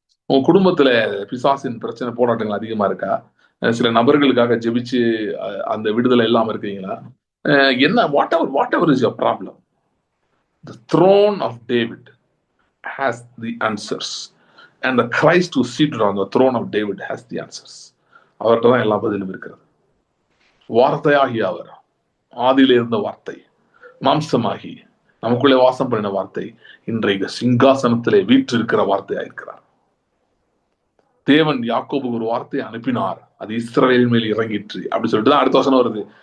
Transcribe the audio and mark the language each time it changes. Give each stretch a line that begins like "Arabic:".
Tamil: உங்க குடும்பத்துல பிசாசின் பிரச்சனை போராட்டங்கள் அதிகமா இருக்கா? சில நபர்களுக்காக ஜெபிச்சு அந்த விடுதலை இல்லாம இருக்கீங்களா?
English: என்ன whatever is your problem, the throne of David has the answers and the Christ who seated on the throne of David has the answers.
Tamil: அவர்கிட்ட தான் எல்லா பதிலும் இருக்கிறது. வார்த்தையாகி அவர், ஆதியில இருந்த வார்த்தை மாம்சமாகி நமக்குள்ளே வாசம் பண்ணின வார்த்தை இன்றைக்கு சிங்காசனத்திலே வீற்றிருக்கிற வார்த்தையா இருக்கிறார். தேவன் யாக்கோபுக்கு ஒரு வார்த்தையை அனுப்பினார், அது இஸ்ரவேலின் மேல் இறங்கிற்று அப்படி சொல்லிட்டு தான் அடுத்த வசனம் வருது.